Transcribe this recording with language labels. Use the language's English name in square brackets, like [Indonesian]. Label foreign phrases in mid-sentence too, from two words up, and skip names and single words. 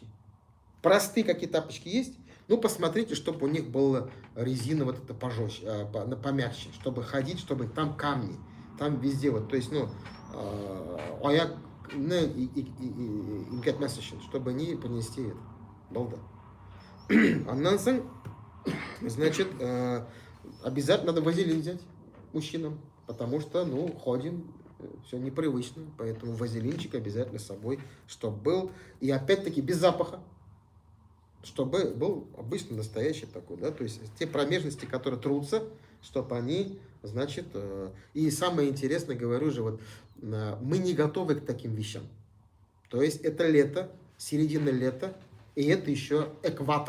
[Russian] Простые какие тапочки есть, ну посмотрите, чтобы у них была резина вот это пожестче, помягче, чтобы ходить, чтобы там камни, там везде вот, то есть, ну, аяк чтобы не понести это. Балда. [Tatar] Аннан соң, [Russian] значит, обязательно надо вазелин взять мужчинам, потому что, ну, ходим, все непривычно, поэтому вазелинчик обязательно с собой, чтобы был, и опять-таки без запаха, чтобы был обычно настоящий такой, да, то есть те промежности, которые трутся, чтобы они, значит, и самое интересное, говорю же, вот, мы не готовы к таким вещам, то есть это лето, середина лета, и это еще экватор.